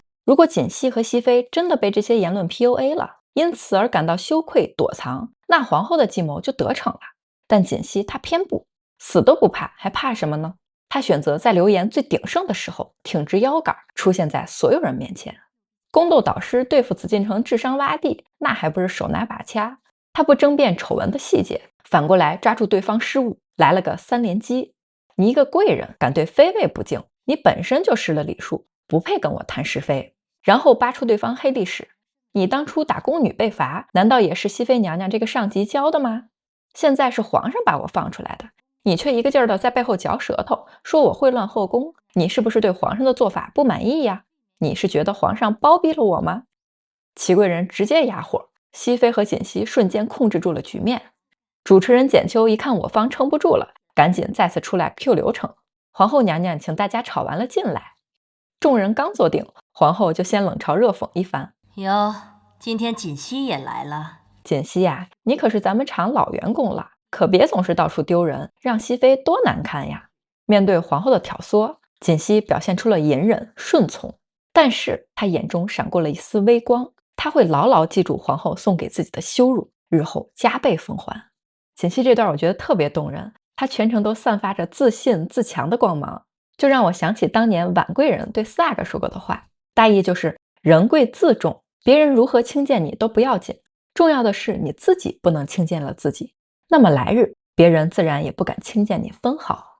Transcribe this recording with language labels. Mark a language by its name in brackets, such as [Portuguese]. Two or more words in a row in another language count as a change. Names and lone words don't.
[Chinese] 如果瑾熹和熹妃真的被這些言論 PUA 了，因此而感到羞愧躲藏，那皇後的計謀就得逞了。但瑾熹他偏不，死都不怕，還怕什麼呢？他選擇在流言最鼎盛的时候挺直腰杆，出現在所有人面前。宫鬥導師對付紫禁城智商洼地，那還不是手拿把掐？他不爭辯醜聞的細節，反過來抓住對方失誤，來了個三連擊。你一個貴人敢對妃位不敬，你本身就失了禮數，不配跟我談是非。然後扒出對方黑歷史，你當初打宮女被罰，難道也是熹妃娘娘這個上級教的嗎？現在是皇上把我放出来的，你卻一個勁兒的在背後嚼舌頭，說我穢亂後宮，你是不是對皇上的做法不滿意呀？你是覺得皇上包庇了我嗎？祺貴人直接啞火，熹妃和瑾熹瞬間控制住了局面。主持人簡秋一看我方撐不住了，趕緊再次出來 Q 流程，皇後娘娘請大家吵完了进來。众人剛坐定，皇後就先冷嘲熱諷一番。喲，今天瑾熹也來了。瑾熹呀，你可是咱們厂老員工了，可別總是到處丟人，讓熹妃多難看呀。面對皇後的挑唆，瑾熹表現出了隱忍順從，但是他眼中閃過了一絲微光，他會牢牢記住皇後送給自己的羞辱，日後加倍奉還。瑾熹這段我覺得特別動人，他全程都散發着自信自強的光芒，就讓我想起當年婉貴人對四阿哥說過的話，大意就是人貴自重，別人如何輕賤你都不要緊，重要的是你自己不能輕賤了自己，那麼來日別人自然也不敢輕賤你分毫。